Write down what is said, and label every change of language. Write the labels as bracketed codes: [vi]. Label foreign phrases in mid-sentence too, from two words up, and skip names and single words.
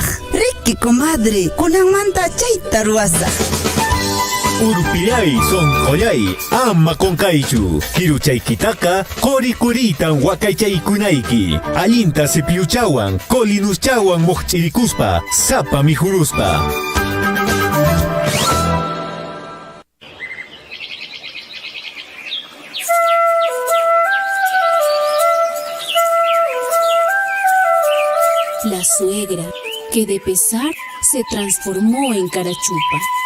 [qu] Riki, comadre, kunanmanta chayta ruwasaq. Urpillay sonqollay ama qonkaychu. Kiruchaykitaqa qurikuritan wakaychaykunayki. Allinta cepilluchawan, colinuschawan moqchirikuspa, sapa mijuruspa. [es] La suegra, que de pesar se transformó en carachupa.